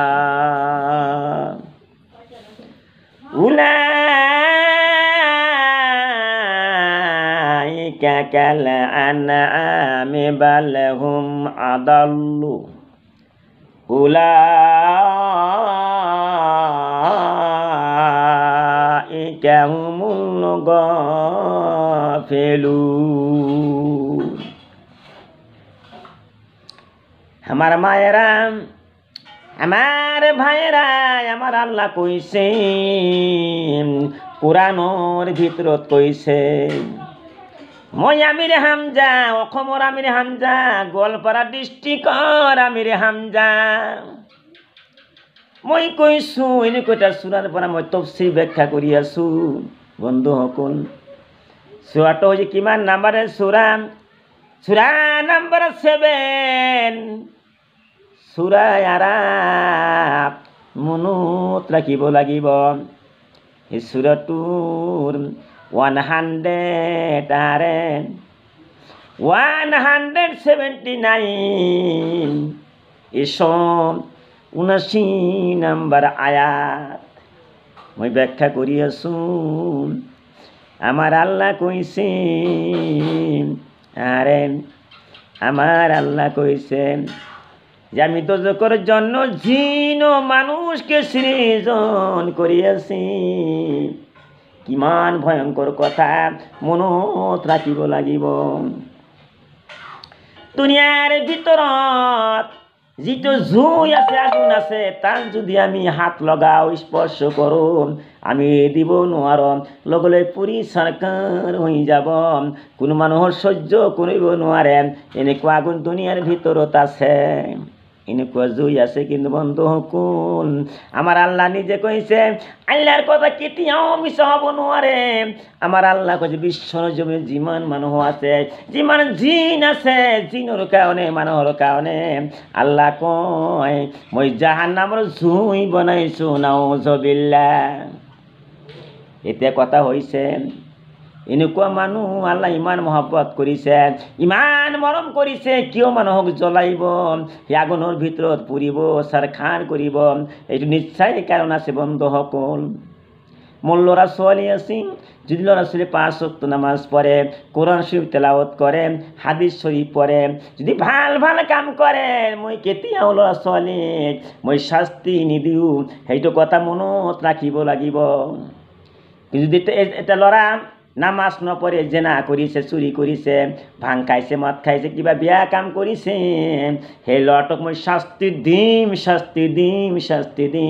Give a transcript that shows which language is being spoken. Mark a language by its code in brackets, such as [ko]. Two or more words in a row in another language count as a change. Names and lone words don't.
[ar] أولئك كالأنعام بل هم أضل أولئك هم الغافلون. [bn] আমার মায়েরা, আমার ভাইয়েরা, আমার আল্লাহ কইছে কোরআনের ভিতৰত কইছে [as] মই আমির হামজা, অসমৰ আমির হামজা, গোৱালপাৰা ডিষ্ট্ৰিক্টৰ আমির হামজা, মই কৈছো এনেকুৱা এটা চূৰাৰ পৰা মই তফসিৰ ব্যাখ্যা কৰি আছো। বন্ধুসকল, চূৰাটো হৈছে কিমান নাম্বাৰৰ চূৰা? চূৰা নাম্বাৰ 7। চূৰা আৰাপ মনত ৰাখিব লাগিব। এই চূৰাটোৰ 179 এসব 79 নাম্বার আয়াত মই ব্যাখ্যা কৰি আছো। [bn] আমার আল্লাহ কইছে, আরে আমার আল্লাহ কইছে যে আমি দোজখের জন্য জিন ও মানুষকে সৃজন করিয়াছি। [as] কিমান ভয়ঙ্কর কথা মনত রাখিব লাগিব। দুনিয়ার ভিতৰত যিটো জুই আছে, আগুন আছে, তার যদি আমি হাত লগাও, স্পর্শ করো, আমি দিব নোৱাৰো, লগলে পুৰি সৰকাৰ হৈ যাব। কোনো মানুহৰ সহ্য কৰিব নোৱাৰে এনেকুৱা আগুন দুনিয়াৰ ভিতৰত আছে, এনেকুৱা জুই আছে। কিন্তু বন্ধুসকল, [bn] আমার আল্লাহ নিজে কইছে, [as] আল্লাহর কথা কেতিয়াও মিছা হব নোৱাৰে। [bn] আমার আল্লাহ কইছে [as] বিশ্বৰ জমিনে যিমান মানুহ আছে, যিমান জিন আছে, জিনৰ কাৰণে মানুহৰ কাৰণে আল্লাহ কয় মই জাহান্নামৰ জুই বনাইছো। নাউজুবিল্লাহ। এতিয়া কথা হৈছে, এনেকুৱা মানুহ আল্লাহ ইমান মহব্বত কৰিছে, ইমান মৰম কৰিছে, কিয় মানুহক জ্বলাইব, সেই আগুনৰ ভিতৰত পুৰিব, চাৰখাৰ কৰিব? এইটো নিশ্চয় কাৰণ আছে। বন্ধুসকল, মোৰ ল'ৰা ছোৱালী আছে, যদি ল'ৰা ছোৱালী 5 ওয়াক্ত নামাজ পঢ়ে, কোরআন শরীফ তেলাওয়াত কৰে, হাদিস শরীফ পঢ়ে, যদি ভাল ভাল কাম কৰে, মই কেতিয়াও ল'ৰা ছোৱালীক মই শাস্তি নিদিওঁ। সেইটো কথা মনত ৰাখিব লাগিব। কিন্তু যদি এটা ল'ৰা নামাজ নপঢ়ে, জেনা কৰিছে, চুৰি কৰিছে, ভাং খাইছে, মদ খাইছে, কিবা বেয়া কাম কৰিছে, সেই ল'ৰাটোক মই শাস্তি দিম, শাস্তি দিম, শাস্তি দিম।